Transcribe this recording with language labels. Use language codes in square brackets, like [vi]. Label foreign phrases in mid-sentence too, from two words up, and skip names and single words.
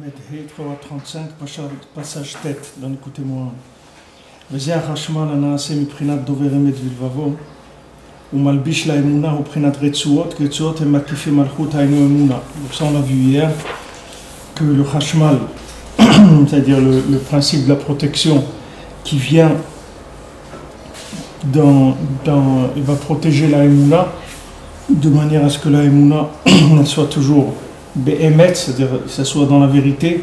[fr] He 335, passage tête, donc écoutez-moi. [he] וזה החשמל הנעשה מבחינת דובר אמת ולבבו, ומלביש לאמונה ובחינת רצועות, כי רצועות הם מקיפים מלכות היינו אמונה. [fr] Donc ça on l'a vu hier, que le hashmal, c'est-à-dire le principe de la protection qui vient il va protéger la emuna de manière à ce que la emuna soit toujours be'emet, c'est-à-dire que ça soit dans la vérité.